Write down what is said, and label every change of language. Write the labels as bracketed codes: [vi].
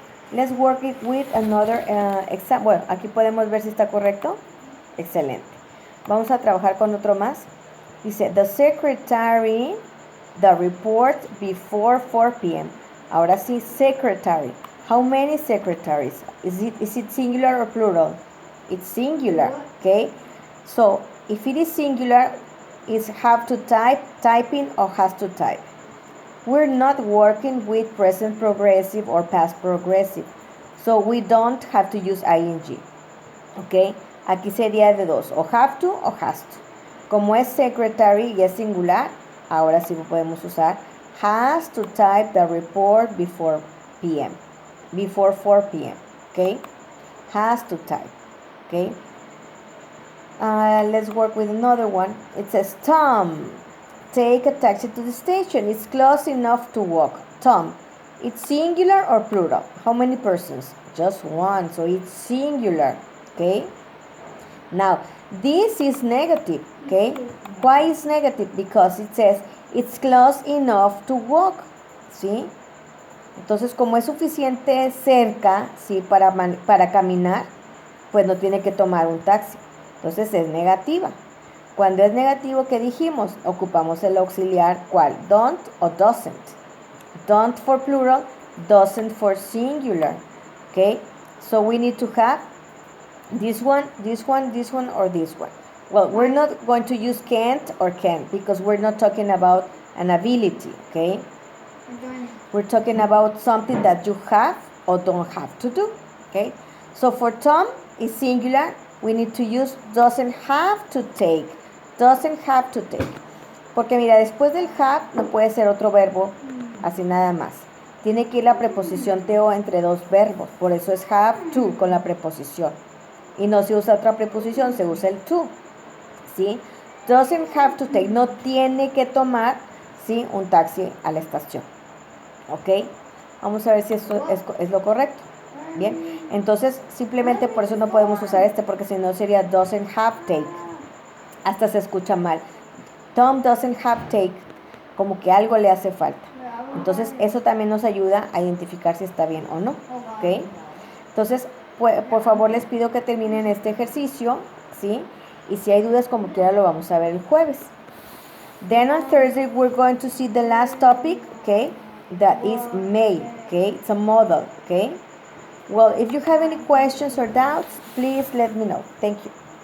[en] Let's work it with another example. [es] Bueno, aquí podemos ver si está correcto. Excelente. Vamos a trabajar con otro más. Dice, [en] the secretary, the report before 4 p.m. [es] Ahora sí, [en] secretary. How many secretaries? Is it singular or plural? It's singular, okay? So, if it is singular, it's have to type, typing, or has to type. We're not working with present progressive or past progressive. So, we don't have to use ing, okay? [es] Aquí sería de dos, o have to o has to. Como es secretary y es singular, ahora sí lo podemos usar. [en] Has to type the report before p.m. Before 4 p.m. Okay? Has to type. Okay? Let's work with another one. It says, Tom, take a taxi to the station. It's close enough to walk. Tom, it's singular or plural? How many persons? Just one, so it's singular. Okay? Now, this is negative. Okay? Why is negative? Because it says, it's close enough to walk. [es] ¿Sí? Entonces, como es suficiente cerca, ¿sí? para caminar, pues no tiene que tomar un taxi. Entonces, es negativa. Cuando es negativo, ¿qué dijimos? Ocupamos el auxiliar, ¿cuál? [en] Don't o doesn't. Don't for plural, doesn't for singular. Okay? So, we need to have this one, this one, this one, or this one. Well, we're not going to use can't or can because we're not talking about an ability, okay? We're talking about something that you have or don't have to do, okay? So for Tom, is singular. We need to use doesn't have to take. Doesn't have to take. [es] Porque mira, después del have no puede ser otro verbo, así nada más. Tiene que ir la preposición to entre dos verbos. Por eso es have to con la preposición. Y no se usa otra preposición, se usa el to. ¿Sí? [en] Doesn't have to take. [es] No tiene que tomar, ¿sí? Un taxi a la estación. ¿Ok? Vamos a ver si esto es lo correcto. Bien. Entonces, simplemente por eso no podemos usar este, porque si no sería [en] doesn't have take. [es] Hasta se escucha mal. [en] Tom doesn't have take, [es] como que algo le hace falta. Entonces, eso también nos ayuda a identificar si está bien o no. ¿Ok? Entonces, por favor, les pido que terminen este ejercicio, ¿sí? Y si hay dudas, como quiera, lo vamos a ver el jueves. [en] Then on Thursday, we're going to see the last topic, okay? That is may, okay? It's a model, okay? Well, if you have any questions or doubts, please let me know. Thank you.